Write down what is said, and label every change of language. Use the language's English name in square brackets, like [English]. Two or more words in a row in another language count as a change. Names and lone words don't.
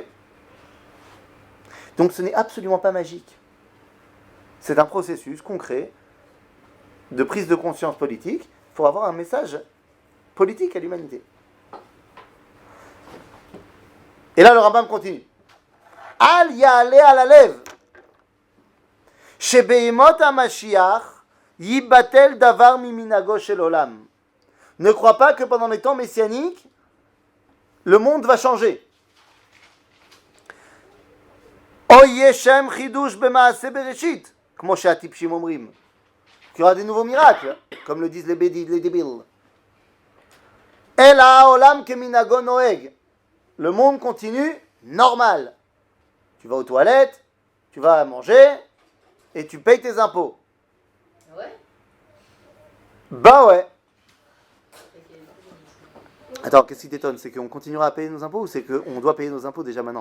[French] Donc ce n'est absolument pas magique. C'est un processus concret de prise de conscience politique pour avoir un message politique à l'humanité. Et là le Rambam continue. [Hebrew] אל יעלה על לבו. שבימות המשיח יבטל דבר ממנהגו של עולם. [French] Ne crois pas que pendant les temps messianiques, le monde va changer. [Hebrew] או יש שם חידוש במעשה בראשית, כמו שהטיפשים אומרים. [French] Qu'il y aura des nouveaux miracles, comme le disent les débiles. [Hebrew] אלא עולם כמנהגו נוהג. [French] Le monde continue normal. Tu vas aux toilettes, tu vas manger, et tu payes tes impôts. Ouais. Bah ouais. Attends, qu'est-ce qui t'étonne? C'est qu'on continuera à payer nos impôts ou c'est qu'on doit payer nos impôts déjà maintenant?